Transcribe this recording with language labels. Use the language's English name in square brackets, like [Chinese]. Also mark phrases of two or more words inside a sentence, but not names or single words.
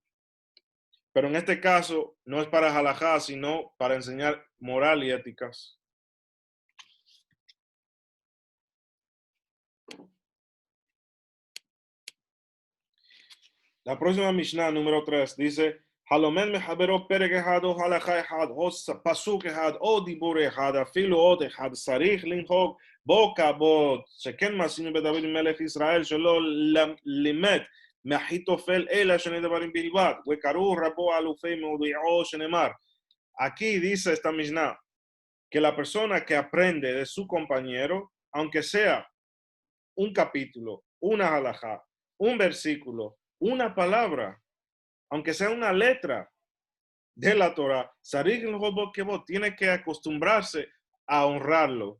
[Spanish] Pero en este caso no es para halajá, sino para enseñar moral y éticas. La próxima Mishnah, número 3, dice, [Hebrew] הלומד מחבירו פרק אחד או הלכה אחת או פסוק אחד או דיבור אחד אפילו אות אחת צריך לנהוג בו כבוד שכן מצינו בדוד מלך ישראל שלא למד מאחיתופל אלא שני דברים בלבד, וקראו רבו אלופי מודיעו שנאמר. [Spanish] Aquí dice esta Mishnah que la persona que aprende de su compañero, aunque sea un capítulo, una halajá, un versículo, una palabra, aunque sea una letra de la Torah, tiene que acostumbrarse a honrarlo.